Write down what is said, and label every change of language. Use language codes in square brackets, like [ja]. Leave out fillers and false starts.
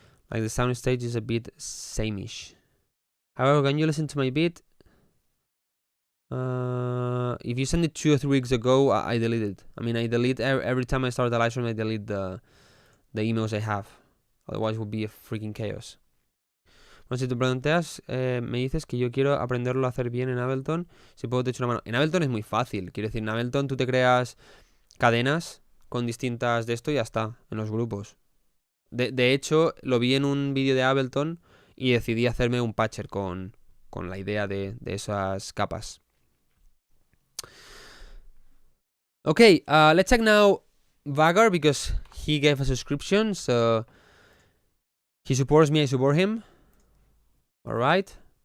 [en] Like the sound stage is a bit sameish. However, when you listen to my beat, if you send it 2 or 3 weeks ago, I delete it. I mean, I delete every time I start the live stream, I delete the emails I have. Otherwise, it would be a freaking chaos. [es] Bueno, si te planteas, me dices que yo quiero aprenderlo a hacer bien en Ableton, si puedo te echo una mano. En Ableton es muy fácil, quiero decir, en Ableton tú te creas cadenas con distintas de esto y ya está, en los grupos. De hecho, lo vi en un vídeo de Ableton y decidí hacerme un patcher con la idea de esas capas. [en] Okay, let's check now Vagar, because he gave a subscription, so he supports me, I support him. Alright.